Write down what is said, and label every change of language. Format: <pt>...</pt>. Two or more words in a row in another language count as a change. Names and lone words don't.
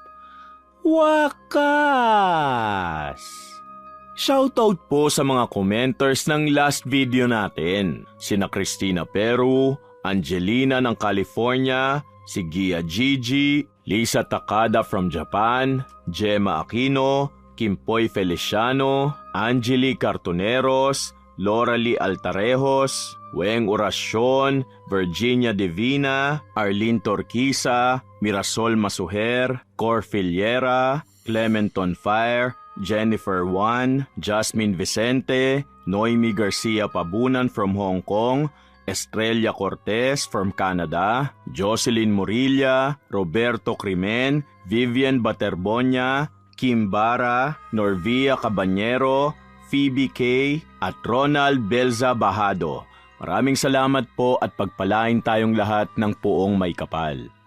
<tl>Wakas! Shoutout po sa mga commenters ng</tl> <en>last video</en> <tl>natin. Sina Cristina Peru, Angelina ng California, si Gia Gigi, Lisa Takada from Japan, Gemma Aquino, Kimpoy Feliciano, Angeli Cartoneros, Loralie Altarejos, Weng Oracion, Virginia Divina, Arlene Torquisa, Mirasol Masuher, Cor Filiera, Clementon Fire, Jennifer Juan, Jasmine Vicente, Noemi Garcia Pabunan from Hong Kong, Estrella Cortez from Canada, Jocelyn Murilla, Roberto Crimen, Vivian Baterbonia, Kim Bara, Norvia Cabanyero, Phoebe K. at Ronald Belza Bahado. Maraming salamat po at pagpalain tayong lahat ng poong may kapal.</tl>